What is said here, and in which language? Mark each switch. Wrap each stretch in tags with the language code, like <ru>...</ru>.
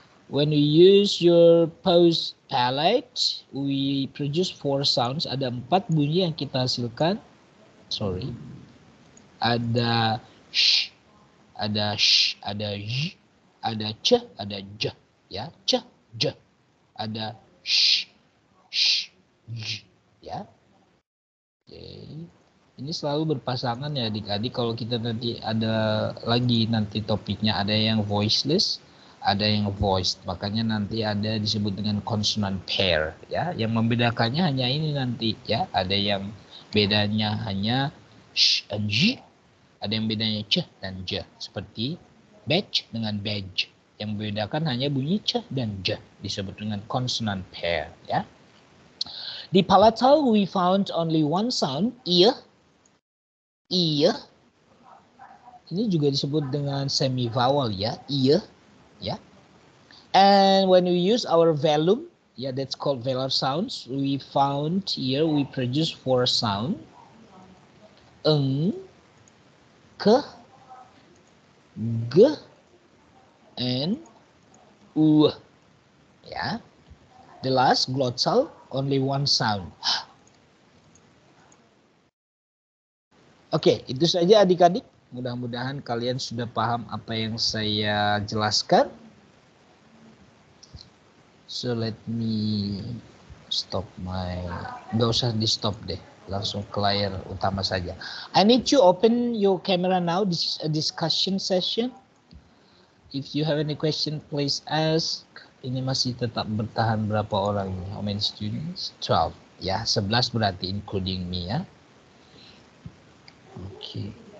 <en>When we use your post palate, we produce 4 sounds.</en> <id>Ada 4 bunyi yang kita hasilkan. Sorry. Ada sh, ada sh, ada j, ada c, ada j, ya, c, j. Ada sh, j, ya. Oke. Ini selalu berpasangan ya adik-adik. Kalau kita nanti ada lagi nanti topiknya ada yang voiceless, ada yang voiced. Makanya nanti ada disebut dengan consonant pair ya. Yang membedakannya hanya ini nanti ya. Ada yang bedanya hanya sh dan j, ada yang bedanya c dan j. Seperti badge dengan badge. Yang membedakan hanya bunyi c dan j, disebut dengan consonant pair ya. Di</id> <en>palatal we found only one sound, ear. Ini juga disebut dengan semi vowel ya, ear ya. And when we use our velum, yeah, that's called velar sounds. We found here we produce 4 sound. Eng, ke, g, and u. Ya. The last glottal only one sound.</en> <id>Oke, itu saja adik-adik. Mudah-mudahan kalian sudah paham apa yang saya jelaskan.</id> <en>So let me stop</en> <id>nggak usah di stop deh, langsung ke layar utama saja.</id> <en>I need you open your camera now. This is a discussion session. If you have any question, please ask.</en> <id>Ini masih tetap bertahan berapa orang ini?</id> <en>How many students? 12. Ya, 11 berarti including me ya. Oke.</en>